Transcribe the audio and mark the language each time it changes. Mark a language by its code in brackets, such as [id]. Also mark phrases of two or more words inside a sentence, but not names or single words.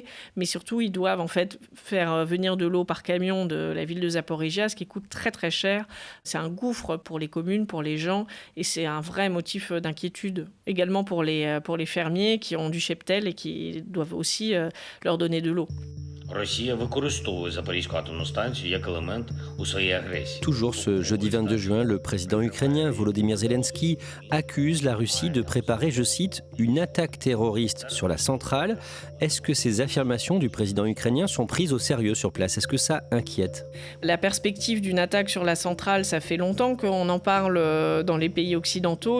[fr] Mais surtout, ils doivent en fait faire venir de l'eau par camion de la ville de Zaporijia, ce qui coûte très très cher. C'est un gouffre pour les communes, pour les gens, et c'est un vrai motif d'inquiétude. Également pour les fermiers qui ont du cheptel et qui doivent aussi leur donner de l'eau. [uk] Росія використовує Запорізьку атомну станцію як елемент у своїй агресії. [fr] Toujours ce jeudi 22 juin, le président ukrainien Volodymyr Zelensky accuse la Russie de préparer, je cite, une attaque terroriste sur la centrale. Est-ce que ces affirmations du président ukrainien sont prises au sérieux sur place? Est-ce que ça inquiète? La perspective d'une attaque sur la centrale, ça fait longtemps qu'on en parle dans les pays occidentaux.